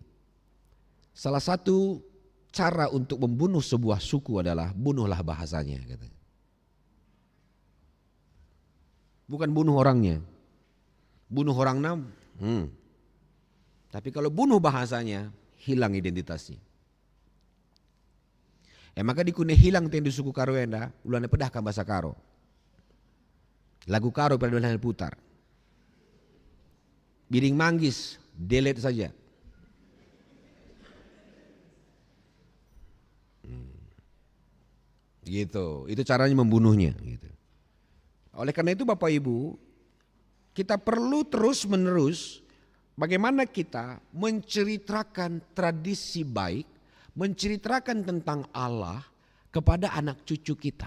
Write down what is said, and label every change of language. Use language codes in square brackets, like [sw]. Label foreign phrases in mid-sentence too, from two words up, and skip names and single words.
[id] Salah satu cara untuk membunuh sebuah suku adalah bunuhlah bahasanya. Bukan bunuh orangnya. Bunuh orang tapi kalau bunuh bahasanya, hilang identitasnya. [btx] Maka dikune hilang tendu suku Karo enda, ulana pedahkan bahasa Karo. Lagu Karo pada ulana putar. [id] Biring manggis, delete saja. Gitu, itu caranya membunuhnya. Gitu. Oleh karena itu Bapak Ibu, kita perlu terus menerus bagaimana kita menceritakan tradisi baik, menceritakan tentang Allah kepada anak cucu kita.